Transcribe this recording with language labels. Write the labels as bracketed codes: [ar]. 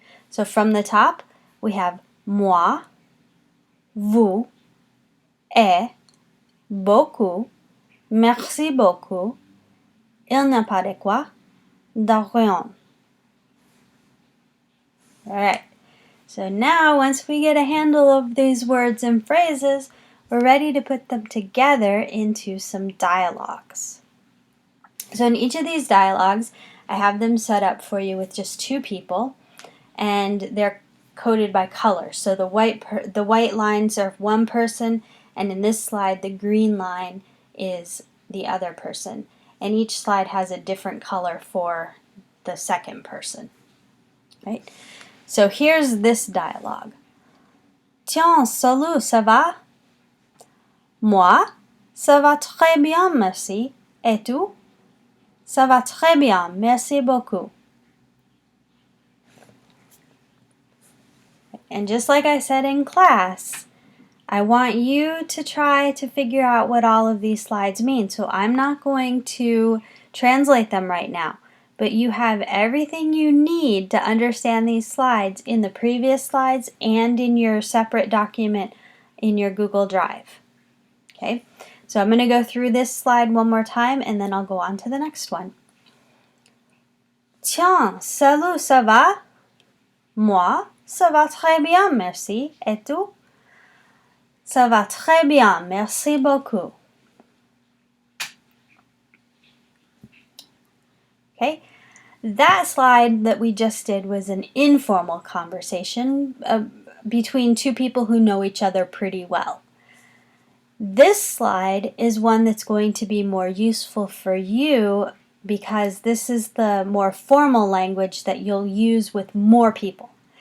[en] So from the top, we have [fr] moi, vous, et, beaucoup, merci beaucoup, il n'a pas de quoi, de rien. [en] Alright, so now once we get a handle of these words and phrases, we're ready to put them together into some dialogues. So in each of these dialogues, I have them set up for you with just two people, and they're coded by color. So the white lines are one person, and in this slide, the green line is the other person. And each slide has a different color for the second person. Right? So here's this dialogue. [fr] Tiens, salut, ça va? Moi, ça va très bien, merci. Et tu? Ça va très bien, merci beaucoup. [en] And just like I said in class, I want you to try to figure out what all of these slides mean. So I'm not going to translate them right now, but you have everything you need to understand these slides in the previous slides and in your separate document in your Google Drive. Okay, so I'm going to go through this slide one more time and then I'll go on to the next one. [fr] Tiens, salut, ça va? Moi, ça va très bien, merci. Et tout? Ça va très bien, merci beaucoup. [en] Okay, that slide that we just did was an informal conversation between two people who know each other pretty well. This slide is one that's going to be more useful for you because this is the more formal language that you'll use with more people.